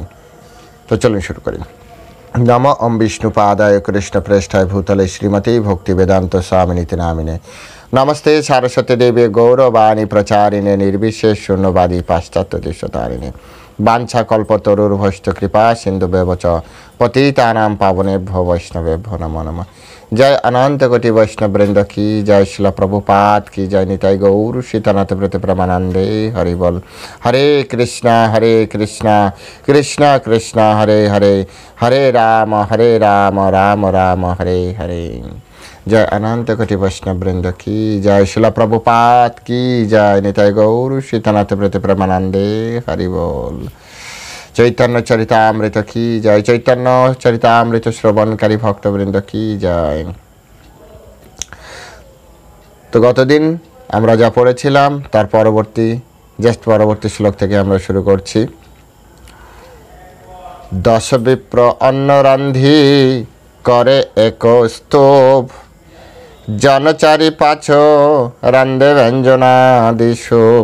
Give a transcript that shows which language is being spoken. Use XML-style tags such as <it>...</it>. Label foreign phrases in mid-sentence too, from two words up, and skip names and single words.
<bn>তো চলুন শুরু করি।</bn> <sa>নম ওম বিষ্ণুপাদায় কৃষ্ণপ্রেষ্ঠায় ভূতলে শ্রীমতী ভক্তি বেদান্ত স্বামিনীতি নামিনে নমস্তে সারস্বতী দেবী গৌরবাণী প্রচারিণে নির্বিশেষ শূন্যবাদী পাশ্চাত্য দেশতারিণে বাঞ্ছা কল্পতরুর্ভষ্ট কৃপা সিন্ধুভ্যেব চ পতিতানাং পাবনেভ্যো বৈষ্ণবেভ্যো নমো নমঃ।</sa> <hi>जय अनंत कोटि वैष्णव वृंद की जय, शिल प्रभुपाद की जय, निताई गौर सीतानाथ व्रत प्रमानंदे हरि बोल।</hi> <sa>हरे कृष्णा कृष्णा कृष्णा हरे हरे, हरे राम राम राम हरे हरे।</sa> <hi>जय अनंत कोटि वैष्णव वृंद की जय, शिल प्रभुपाद की जय, निताई गौर सीतानाथ व्रत प्रमानंदे हरि बोल। चैतन्य चरितामृत की जय, चैतन्य चरितामृत श्रवणकारी भक्तवृंद की जय।</hi> <bn>তো গতদিন আমরা যা পড়েছিলাম তার পরবর্তী শ্লোক থেকে আমরা শুরু করছি। দশ বিপ্র অন্ন রান্ধি করে এক স্তব, জনচারি পাছ রান্ধে ব্যঞ্জনাদি শুভ।</bn>